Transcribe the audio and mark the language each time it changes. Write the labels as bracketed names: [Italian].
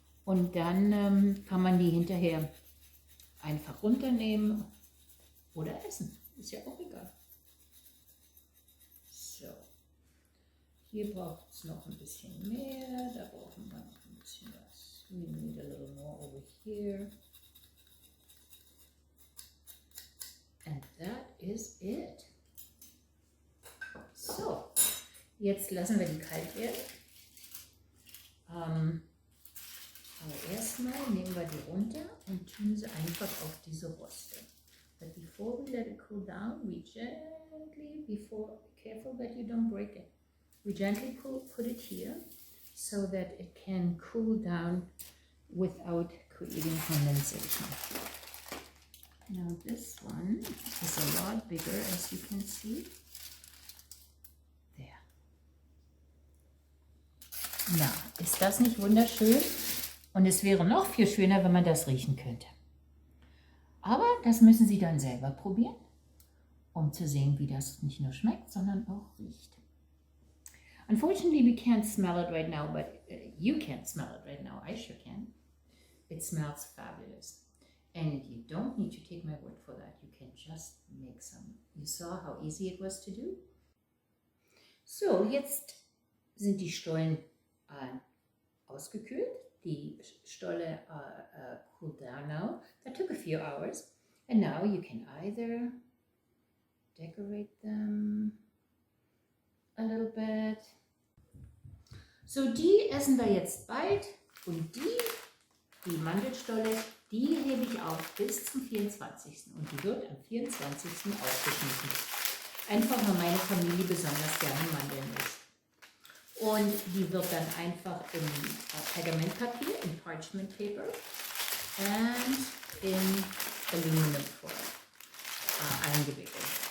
[German] Und dann kann man die hinterher einfach runternehmen oder essen. Ist ja auch egal. So. Hier braucht es noch ein bisschen mehr. Da brauchen wir noch ein bisschen was. [English] We need a little more over here. And that is it. [German] So, jetzt lassen wir die kalt werden. Aber erstmal nehmen wir die runter und tun sie einfach auf diese Roste. [English] But before we let it cool down, we gently, careful that you don't break it. We gently put it here so that it can cool down without creating condensation. Now this one is a lot bigger, as you can see. There. [German] Na, ist das nicht wunderschön? Und es wäre noch viel schöner, wenn man das riechen könnte. Aber das müssen Sie dann selber probieren, um zu sehen, wie das nicht nur schmeckt, sondern auch riecht. [English] Unfortunately, we can't smell it right now, but you can't smell it right now. I sure can. It smells fabulous. And you don't need to take my word for that. You can just make some. You saw how easy it was to do. [German] So, jetzt sind die Stollen ausgekühlt. [English] Die Stolle cooled down now. That took a few hours. And now you can either decorate them a little bit. [German] So, die essen wir jetzt bald. Und die Mandelstolle, die hebe ich auf bis zum 24. Und die wird am 24. aufgeschnitten. Einfach, weil meine Familie besonders gerne Mandeln isst. Und die wird dann einfach in Pergamentpapier, in Parchment Paper und in Aluminum Foil eingewickelt.